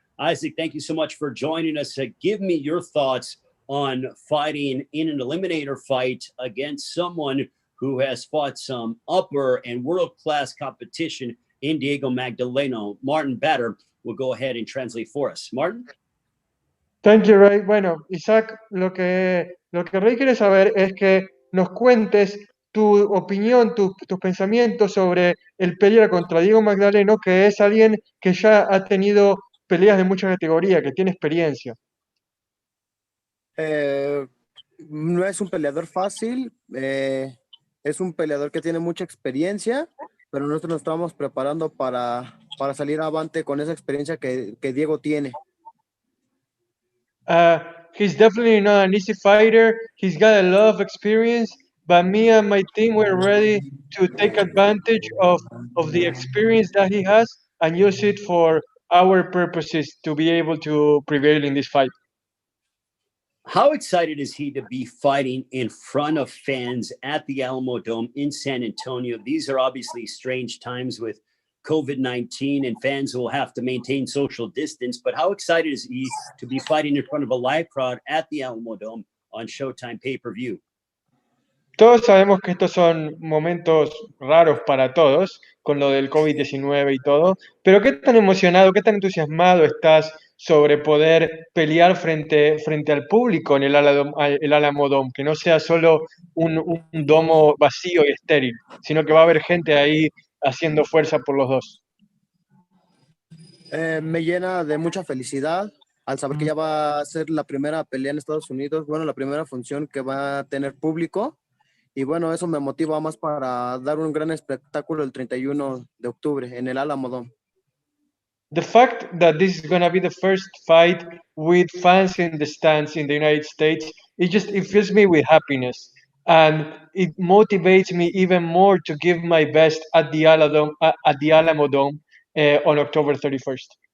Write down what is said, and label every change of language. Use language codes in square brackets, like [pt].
[en] Isaac, thank you so much for joining us. Give me your thoughts on fighting in an eliminator fight against someone who has fought some upper and world-class competition in Diego Magdaleno. Martin Batter will go ahead and translate for us. Martin? Thank you, Ray. [es] Bueno, Isaac, lo que Ray quiere saber es que nos cuentes tu opinión, tus pensamientos sobre el pelear contra Diego Magdaleno, que es alguien que ya ha tenido peleas de mucha categoría, que tiene experiencia. No es un peleador fácil, es un peleador que tiene mucha experiencia, pero nosotros nos estamos preparando para salir avante con esa experiencia que Diego tiene. [en] He's definitely not an easy fighter. He's got a lot of experience, but me and my team were ready to take advantage of the experience that he has and use it for our purposes to be able to prevail in this fight. How excited is he to be fighting in front of fans at the Alamo Dome in San Antonio? These are obviously strange times with COVID-19, and fans will have to maintain social distance. But how excited is he to be fighting in front of a live crowd at the Alamo Dome on Showtime pay-per-view? [es] Todos sabemos que estos son momentos raros para todos, con lo del COVID-19 y todo, pero ¿qué tan emocionado, qué tan entusiasmado estás sobre poder pelear frente al público en el Alamo Dome? Que no sea solo un domo vacío y estéril, sino que va a haber gente ahí haciendo fuerza por los dos. Me llena de mucha felicidad al saber que ya va a ser la primera pelea en Estados Unidos, bueno, la primera función que va a tener público. Y bueno, eso me motiva más para dar un gran espectáculo el 31 de octubre en el Alamo Dome. [en] The fact that this is going to be the first fight with fans in the stands in the United States, it fills me with happiness. And it motivates me even more to give my best at the Alamo Dome on October 31st.